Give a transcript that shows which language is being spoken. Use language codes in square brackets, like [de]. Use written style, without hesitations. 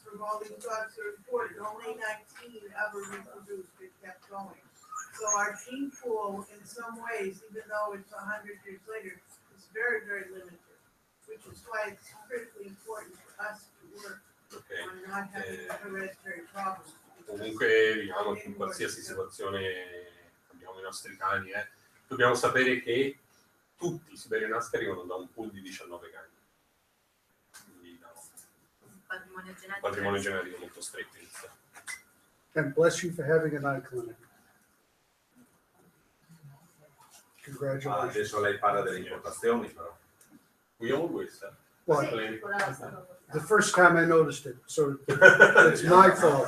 [en] From all these dogs that are reported, only 19 ever reproduced and kept going. So our gene pool, in some ways, even though it's 100 years later, is very, very limited, which is why it's critically important for us to work on not having hereditary problems. [it] Comunque, diciamo che in qualsiasi situazione abbiamo i nostri cani, dobbiamo sapere che tutti i Siberian arrivano da un pool di 19 cani. Quindi da un patrimonio genetico molto stretto. [en] And bless you for having an eye clinic. Congratulations. [it] Adesso lei parla delle importazioni, però. [en] We always Well, explain. the first time I noticed it, so it's my fault.